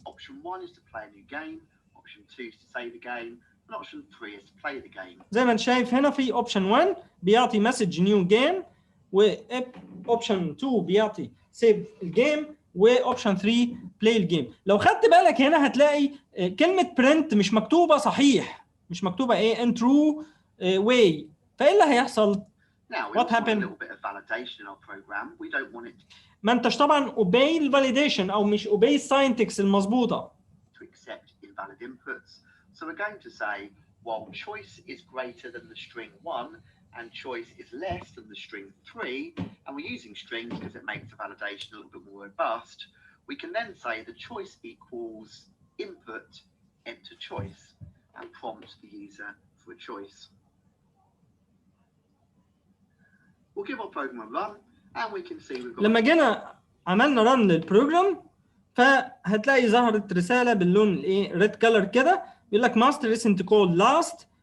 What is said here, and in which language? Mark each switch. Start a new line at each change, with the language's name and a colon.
English: Option 1 is to play a new game. option 2 is to save the game, and option 3 is to play the game.
Arabic: زي ما انت شايف هنا في option 1 بيعطي مسج new game، و option 2 بيعطي save الجيم، واوبشن 3 play الجيم. لو خدت بالك هنا هتلاقي كلمة print مش مكتوبة صحيح، مش مكتوبة ايه
English: in true way.
Arabic: فايه اللي هيحصل؟
English: Now, we also want a happened? little bit of validation in our program. We don't want it
Arabic: ما انتش طبعا obey الفاليديشن او مش obey الساينتكس المظبوطة.
English: to accept invalid inputs. So we're going to say, while choice is greater than the string 1 and choice is less than the string 3, and we're using strings because it makes the validation a little bit more robust, we can then say the choice equals input enter choice and prompt the user for a choice. We'll give our program a run and we can see we've got
Arabic: لما جينا عملنا رن للبروجرام فهتلاقي ظهرت رسالة باللون الايه ريد كلر كده بيقول لك
English: master isn't called last.